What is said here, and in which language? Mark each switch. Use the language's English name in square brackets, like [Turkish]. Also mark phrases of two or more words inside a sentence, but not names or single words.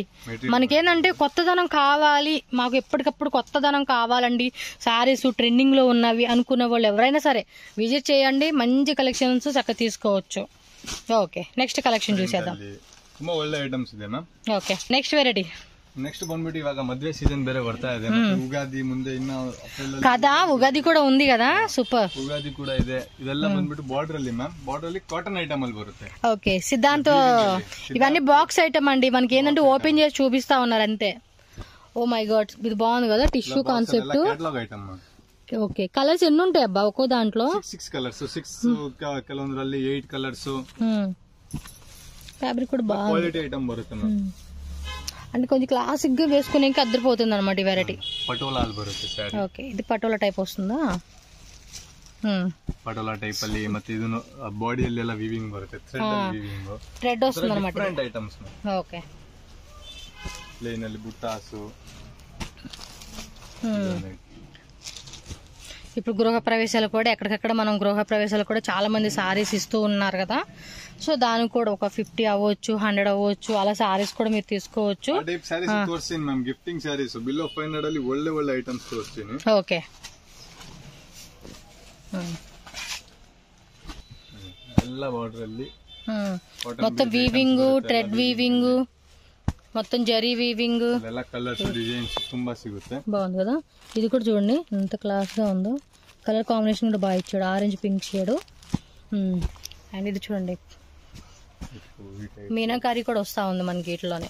[Telugu] మనకేంటంటే కొత్తదనం కావాలి, మాకు ఎప్పటికప్పుడు కొత్తదనం కావాలండి, [English] sarees trending [Telugu] లో ఉన్నవి అనుకున్న వాళ్ళు ఎవరైనా సరే విజిట్ చేయండి. మంచి కలెక్షన్స్ చక్కగా తీసుకోవచ్చు. [English] okay, next collection [Telugu] చూసేద్దాం. [English] okay, next variety. [Kannada] నెక్స్ట్ ಬಂದ್ಬಿಟ್ಟು ಇವಾಗ ಮದುವೆ ಸೀಸನ್ ಬೇರೆ ಬರ್ತಾ ಇದೆ. ಉಗಾದಿ ಮುಂದೆ ಇನ್ನ [Telugu] కదా, ఉగాది కూడా ఉంది కదా. సూపర్, [Kannada] ఉగాది కూడా ಇದೆ. ಇದೆಲ್ಲ ಬಂದ್ಬಿಟ್ಟು ಬಾರ್ಡರ್ ಅಲ್ಲಿ ಮ್ಯಾಮ್, ಬಾರ್ಡರ್ ಅಲ್ಲಿ [English] cotton item [Kannada] ಅಲ್ಲಿ ಬರುತ್ತೆ. [Telugu] ఓకే, సిద్ధాంత్ ఇవన్నీ [English] box item [Telugu] అండి. మనకి ఏంటంటే ఓపెన్ చేసి చూపిస్తా ఉన్నారు అంతే. [English] oh my god, [Telugu] ఇది బాగుంది కదా, [English] tissue concept. catalogue item. okay, colours [Telugu] ఎన్ని ఉంటాయి అబ్బా ఒక్కో దాంట్లో? [English] 6 colours, [Kannada] 6 ಕೆಲವೊಂದರಲ್ಲಿ [English] 8 colours. [Telugu] ఫ్యాబ్రిక్ కూడా బాగుంది, [English] quality item [Kannada] ಬರುತ್ತೆ ಮ್ಯಾಮ್. [Telugu] అంటే కొంచెం క్లాసిక్ గా వేసుకునే అద్దరిపోతుంది అనమాట ఈ వెరైటీ. [Kannada] ಪಟೋಲಾ ಬರುತ್ತೆ సారీ. [Telugu] ఓకే, ఇది పటోలా టైప్ వస్తుందా? [Kannada] ಪಟೋಲಾ ಟೈಪ್ ಅಲ್ಲಿ ಮತ್ತೆ ಇದನ್ನು ಬಾಡಿಯಲ್ಲಿ ಎಲ್ಲ ವಿವಿಂಗ್ ಬರುತ್ತೆ, [Telugu] ಥ್ರೆಡ್ ವస్తుంది అన్నమాట. [English] different items. [Kannada] ಓಕೆ, ಪ್ಲೇನ್ ಅಲ್ಲಿ ಬುಟ್ಟಾಸು. [Telugu] ఇప్పుడు గృహప్రవేశాలు కూడా ఎక్కడికక్కడ మనం గృహప్రవేశాలు కూడా చాలా మంది సారీస్ ఇస్తూ ఉన్నారు కదా, సో దానికి కూడా ఒక 50 అవ్వచ్చు, 100 అవ్వచ్చు, అలా సారీస్ కూడా మీరు తీసుకోవచ్చు. [Kannada] ಆ [English] type sarees [Kannada] ತೋರಿಸ್ತೀನಿ ಮ್ಯಾಮ್, [English] gifting sarees below 500 [Kannada] ಅಲ್ಲಿ ಒಳ್ಳೆ ಒಳ್ಳೆ ಐಟಮ್ಸ್ ತೋರಿಸ್ತೀನಿ. ಓಕೆ, ಎಲ್ಲ ಬಾರ್ಡರ್ ಅಲ್ಲಿ [Telugu] మొత్తం వీవింగ్, [English] thread weaving, [Telugu] మొత్తం జరీ వీవింగ్, [Kannada] ಎಲ್ಲ [English] colours designs [Kannada] ತುಂಬಾ సిಗುತ್ತೆ. [Telugu] బాగుంది కదా, ఇది కూడా చూడండి ఎంత క్లాస్ గా ఉందో. [English] colour combination [Telugu] కూడా బాగా ఇచ్చాడు, [English] orange pink shade. [Telugu] అండ్ ఇది చూడండి మీనాకారి కూడా వస్తా ఉంది మనకి ఇట్లోనే.